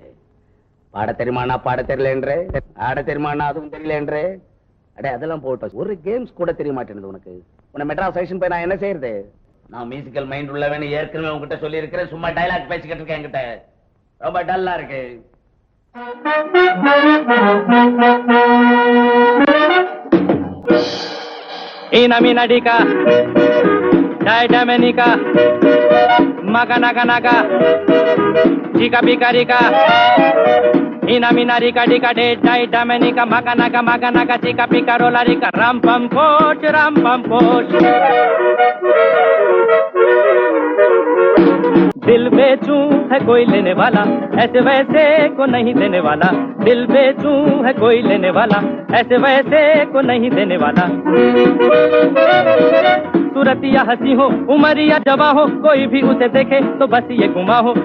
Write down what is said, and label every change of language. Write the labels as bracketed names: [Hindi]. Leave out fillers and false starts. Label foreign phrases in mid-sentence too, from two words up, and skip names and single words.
[Tamil] பாட தெரியுமானா பாட தெரியலன்றே, ஆட தெரியுமானா அதுவும் தெரியலன்றே. அடே அதெல்லாம் போட்டு ஒரு கேம்ஸ் கூட தெரிய மாட்டேங்குது உனக்கு. உன்னை மெட்ராஸ் ஸ்டேஷன் போய் நான் என்ன செய்யறது? நான் [English] musical mind [Tamil] உள்ளவன்னு ஏற்கனவே உங்ககிட்ட சொல்லி இருக்கிறேன். சும்மா டைலாக் பேசிக்கிட்டு இருக்கேன் என்கிட்ட. ரொம்ப டல்லா இருக்கு. Inaminadika, Didamenika, Maganaganaga, Chika Picarika, Inaminarika, Dika, Didamenika, Maganaga, Maganaga, Chika Picarolarika, Rampam Poch, Rampam Poch. [Hindi] दिल बेचूं है कोई लेने वाला, ऐसे वैसे को नहीं देने वाला. दिल बेचूं है कोई लेने वाला, ऐसे वैसे को नहीं देने वाला. सूरत या हंसी हो, उम्र या जवां हो, कोई भी उसे देखे तो बस ये गुमा हो.